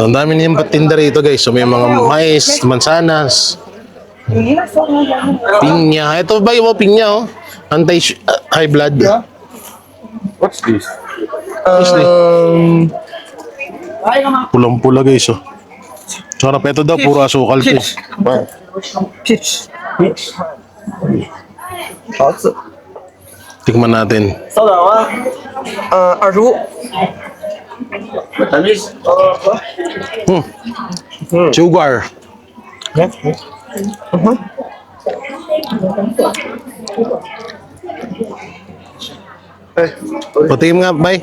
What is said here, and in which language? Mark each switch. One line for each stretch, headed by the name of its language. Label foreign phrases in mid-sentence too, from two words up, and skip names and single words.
Filipino: Ang dami niyang patinda rito guys. So may mga mais, mansanas, pinya. Ito ba yung pinya oh? Anti-high blood.
English: What's this?
Filipino: Pulang-pula guys oh. Sarap ito daw, puro asukal to.
English: What?
Chinese: Peach。桃子。
Filipino: Tikman natin. 25。 Matamis? Sugar. Patingin nga, bay.